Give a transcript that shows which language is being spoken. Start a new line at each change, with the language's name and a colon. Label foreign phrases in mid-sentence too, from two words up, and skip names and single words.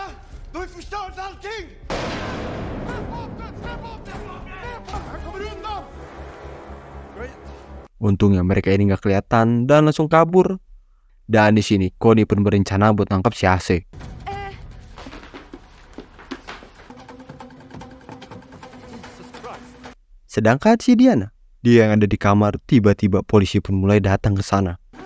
Swedish: Du har ju förstört allting! Han kommer undan!
Indonesian: untungnya mereka ini gak kelihatan dan langsung kabur. Dan di sini Connie pun berencana buat nangkap si AC. Sedangkan si Diana, dia yang ada di kamar, tiba-tiba polisi pun mulai datang ke sana.